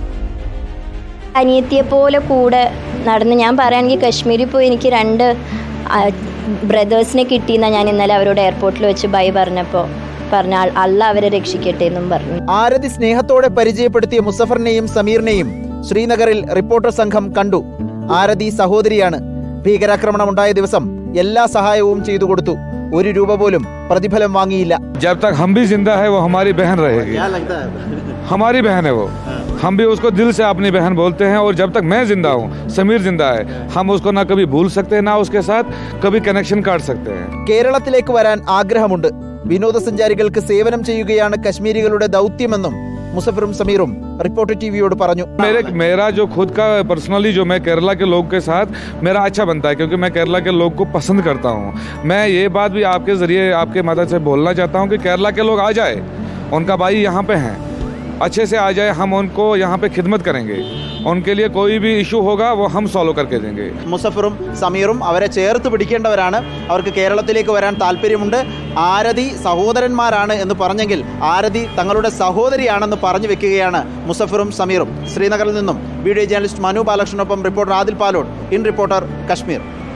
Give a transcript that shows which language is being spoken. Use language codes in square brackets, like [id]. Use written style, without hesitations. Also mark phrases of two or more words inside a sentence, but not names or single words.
[ml] അനിയത്തിയെ പോലെ കൂടെ നടന്ന് ഞാൻ പറയുകയാണെങ്കിൽ കശ്മീരിൽ പോയി എനിക്ക് 2 ബ്രദേഴ്സിനെ കിട്ടിയെന്നാണ് ഞാൻ ഇന്നലെ അവരോട് എയർപോർട്ടിൽ വെച്ച് ബൈ പറഞ്ഞപ്പോൾ പറഞ്ഞാൽ അല്ല അവരെ രക്ഷിക്കട്ടെ എന്നും പറഞ്ഞു. ആരതി സ്നേഹത്തോടെ പരിചയപ്പെടുത്തിയ മുസഫറിനെയും സമീറിനെയും ശ്രീനഗറിൽ റിപ്പോർട്ടർ സംഘം കണ്ടു. ആരതി സഹോദരിയാണ്. ഭീകരാക്രമണം ഉണ്ടായ ദിവസം എല്ലാ സഹായവും ചെയ്തു കൊടുത്തു. ₹1 പോലും പ്രതിഫലം വാങ്ങിയില്ല. [hi] जब तक हम भी जिंदा है वो हमारी बहन रहेगी. क्या लगता है? हमारी बहन है वो. हम भी उसको दिल से अपनी बहन बोलते हैं और जब तक मैं जिंदा हूँ, समीर जिंदा है, हम उसको ना कभी भूल सकते हैं ना उसके साथ कभी कनेक्शन काट सकते हैं. [ml] കേരളത്തിലേക്ക് വരാൻ ആഗ്രഹമുണ്ട്. വിനോദസഞ്ചാരികൾക്ക് സേവനം ചെയ്യുകയാണ് കശ്മീരികളുടെ ദൗത്യമെന്നും മുസഫറും സമീറും റിപ്പോർട്ടർ टीवीയോട് പറഞ്ഞു. [hi] मेरा जो खुद का पर्सनली जो मैं केरला के लोग के साथ मेरा अच्छा बनता है क्योंकि मैं केरला के लोग को पसंद करता हूँ. मैं ये बात भी आपके जरिए आपके मदद से बोलना चाहता हूँ कि केरला के लोग आ जाए, उनका भाई यहाँ पे हैं, अच्छे से आ जाए, हम उनको यहाँ पे खिदमत करेंगे. उनके लिए कोई भी इशू होगा वो हम सॉल्व करके देंगे. [ml] മുസഫറും സമീറും അവരെ ചേർത്ത് പിടിക്കേണ്ടവരാണ്. അവർക്ക് കേരളത്തിലേക്ക് വരാൻ താല്പര്യമുണ്ട്. ആരതി സഹോദരന്മാരാണ് എന്ന് പറഞ്ഞെങ്കിൽ ആരതി തങ്ങളുടെ സഹോദരിയാണെന്ന് പറഞ്ഞു വെക്കുകയാണ് മുസഫറും സമീറും. ശ്രീനഗറിൽ നിന്നും [en] video journalist [ml] മനു ബാലകൃഷ്ണനൊപ്പം റിപ്പോർട്ടർ ആദിൽ പാലോട്, ഇൻ റിപ്പോർട്ടർ കശ്മീർ.